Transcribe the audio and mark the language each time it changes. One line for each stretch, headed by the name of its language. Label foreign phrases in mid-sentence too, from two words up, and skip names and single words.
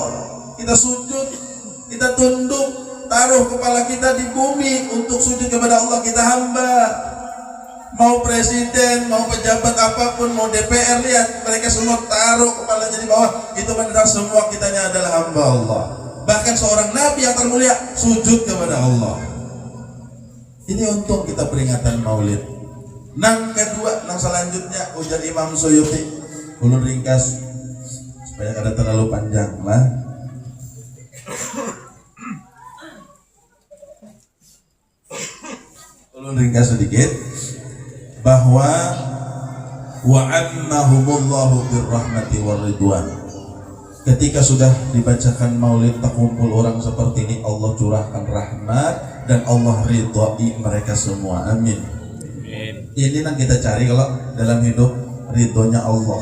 Indonesian: Kita sujud, kita tunduk, taruh kepala kita di bumi untuk sujud kepada Allah. Kita hamba. Mau presiden, mau pejabat apapun, mau DPR, lihat mereka semua taruh kepalanya di bawah. Itu benar, semua kitanya adalah hamba Allah. Bahkan seorang nabi yang termulia sujud kepada Allah. Ini untung kita peringatan maulid.
Banjar: Nang kedua, nang selanjutnya ujar Imam Suyuti. Ulun ringkas supaya kada terlalu panjang lah. Ulun ringkas sedikit bahwa
Arabic: وعمهم الله بالرحمة والرضوان.
Indonesian: Ketika sudah dibacakan maulid, terkumpul orang seperti ini, Allah curahkan rahmat dan Allah ridhoi mereka semua. Amin. Ini yang kita cari kalau dalam hidup, ridhonya Allah.